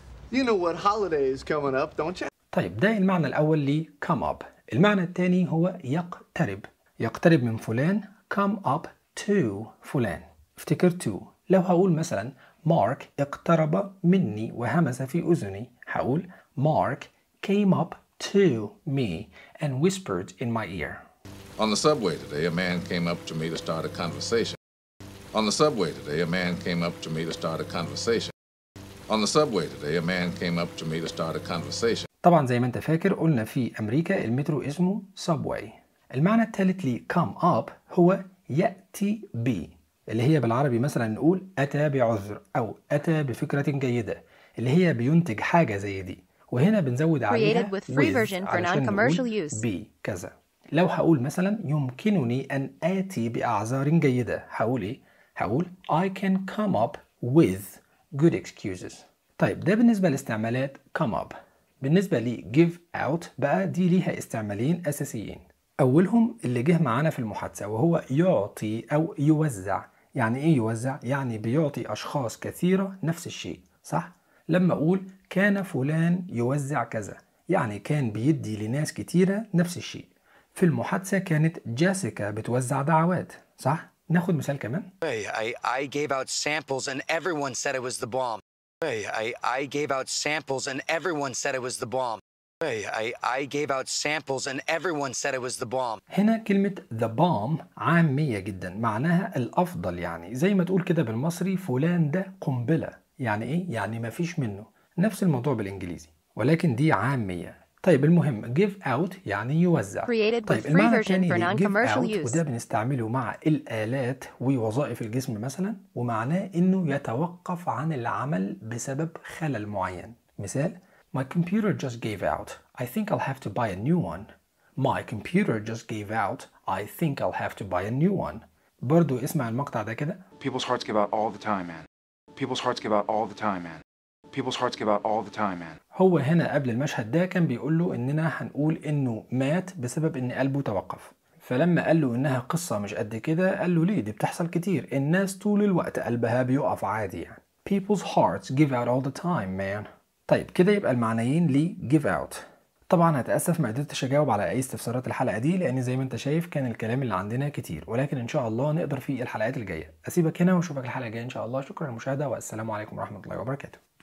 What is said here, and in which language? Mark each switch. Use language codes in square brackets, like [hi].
[en] You know what holiday is coming up, don't you? [ar] طيب ده المعنى الأول لي come up. المعنى الثاني هو يقترب. يقترب من فلان. Come up to فلان. افتكر to. لو هقول مثلا Mark اقترب مني وهمس في أذني، هقول [en] Mark came up to me and whispered in my ear. On the subway today, a man came up to me to start a conversation. On the subway today, a man came up to me to start a conversation. On the subway today, a man came up to me to start a conversation. [ar] طبعا زي ما انت فاكر قلنا في أمريكا المترو اسمه subway. المعنى الثالث لي come up هو يأتي بي، اللي هي بالعربي مثلا نقول أتى بعذر أو أتى بفكرة جيدة، اللي هي بينتج حاجة زي دي، وهنا بنزود عليها created with free version for non-commercial use. بي كذا. لو هقول مثلا يمكنني أن آتي بأعذار جيدة، هقول إيه؟ هقول [en] I can come up with good excuses. [ar] طيب ده بالنسبة لاستعمالات come up. بالنسبة لي give out بقى دي ليها استعمالين أساسيين. أولهم اللي جه معانا في المحادثة وهو يعطي أو يوزع. يعني إيه يوزع؟ يعني بيعطي أشخاص كثيرة نفس الشيء، صح؟ لما أقول كان فلان يوزع كذا، يعني كان بيدي لناس كثيرة نفس الشيء. في المحادثة كانت جيسيكا بتوزع دعوات، صح؟ ناخد مثال كمان. [en] I gave out samples and everyone said it was the bomb. I gave out samples and everyone said it was the bomb. I gave out samples and everyone said it was the bomb. [ar] هنا كلمة the bomb عامية جدا، معناها الأفضل، يعني زي ما تقول كده بالمصري فلان ده قنبلة. يعني إيه؟ يعني ما فيش منه. نفس الموضوع بالإنجليزي، ولكن دي عامية. طيب المهم give out يعني يوزع. طيب المعنى الثاني give out وده بنستعمله مع الآلات ووظائف الجسم مثلا، ومعناه انه يتوقف عن العمل بسبب خلل معين. [en] مثال My computer just gave out. I think I'll have to buy a new one. My computer just gave out. I think I'll have to buy a new one. [ar] برضو اسمع المقطع ده كده. [en] People's hearts give out all the time, man. People's hearts give out all the time, man. People's hearts give out all the time, man. [ar] هو هنا قبل المشهد ده كان بيقول له إننا هنقول إنه مات بسبب إن قلبه توقف. فلما قال له إنها قصة مش قد كده، قال له ليه؟ دي بتحصل كتير. الناس طول الوقت قلبها بيقف عادي يعني. [en] People's hearts give out all the time, man. [ar] طيب كده يبقى المعنيين لي give out. طبعاً هتأسف ما قدرتش أجاوب على أي استفسارات الحلقة دي، لأن زي ما أنت شايف كان الكلام اللي عندنا كتير، ولكن إن شاء الله نقدر في الحلقات الجاية. أسيبك هنا وأشوفك الحلقة الجاية إن شاء الله. شكراً للمشاهدة والسلام عليكم ورحمة الله وبركاته.